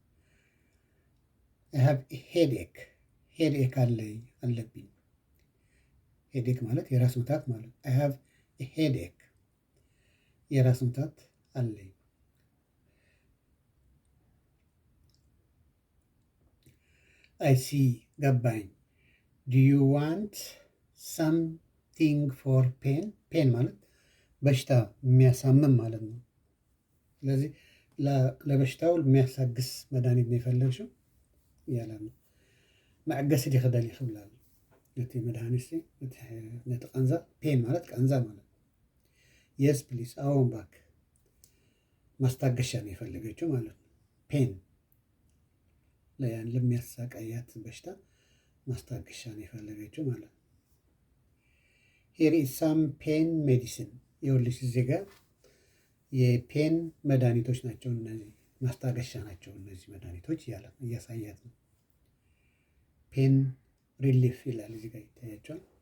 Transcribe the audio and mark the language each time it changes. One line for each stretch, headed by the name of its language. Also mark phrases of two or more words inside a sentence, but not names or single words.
English: I have headache።
Amharic: ሄድኤክ አለብኝ። ሄድኤክ ማለት የራስ ምታት ማለት።
English: I have headache፣
Amharic: የራስ ምታት አለኝ።
English: I see፣ ገባኝ። Do you want something for pain?
Amharic: ፔን ማለት በሽታ የሚያሳምም ማለት ነው። ስለዚህ ለበሽታው የሚያሳግስ መድኃኒት ነው የፈለግሽው እያለ ነው።
Tigrinya: መዕገሲ ዲክደል ይኽብላል ነቲ መድኃኒት ነቲ ቀንዛ።
Amharic: ፔን ማለት ቀንዛ ማለት ነው።
English: Yes please፣
Amharic: አዎን ባክ። ማስታገሻ ነው የፈለገችው ማለት ነው። ፔን ለሚያሳቃያት በሽታ ማስታገሻ ነው የፈለገችው ማለት ነው።
English: Here is some pain medicine።
Amharic: ይኸውልሽ እዚህ ጋር የፔን መድኃኒቶች ናቸው እነዚህ፣ ማስታገሻ ናቸው እነዚህ መድኃኒቶች እያሳያት ነው።
English: pain relief
Amharic: ይላል እዚህ ጋር ይታያቸዋል።